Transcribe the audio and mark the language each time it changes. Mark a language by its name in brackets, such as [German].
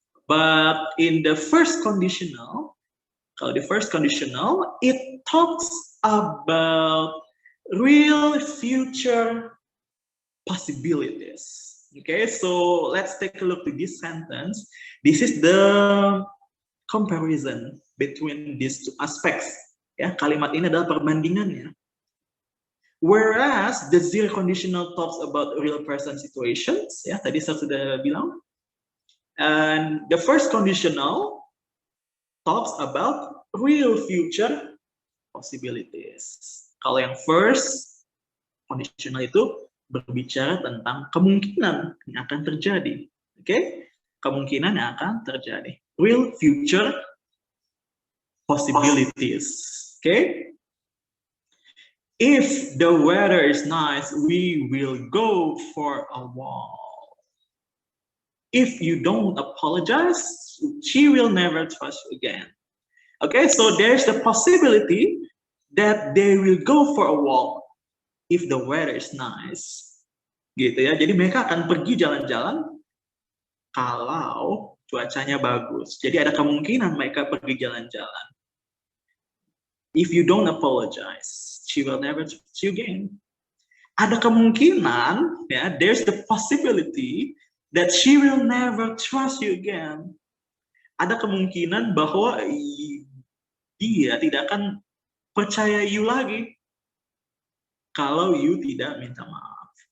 [English] But in the first conditional, [Indonesian] kalau di first conditional, [English] it talks about real future possibilities. Okay, so let's take a look to this sentence. This is the comparison between these two aspects. [Indonesian] Ya, kalimat ini adalah perbandingannya. [English] Whereas the zero conditional talks about real present situations, [Indonesian] ya tadi saya sudah bilang. [English] And the first conditional talks about real future possibilities. [Indonesian] Kalau yang first conditional itu berbicara tentang kemungkinan yang akan terjadi. Oke? Kemungkinan yang akan terjadi. [English] Real future possibilities. Okay? If the weather is nice, we will go for a walk. If you don't apologize, she will never trust you again. Okay, so there's the possibility that they will go for a walk if the weather is nice. [Indonesian] Gitu ya. Jadi mereka akan pergi jalan-jalan kalau cuacanya bagus. Jadi ada kemungkinan mereka pergi jalan-jalan. [English] If you don't apologize, she will never trust you again. [Indonesian] Ada kemungkinan, ya, [English] there's the possibility that she will never trust you again. [Indonesian] Ada kemungkinan bahwa dia tidak akan percaya you lagi kalau you tidak minta maaf.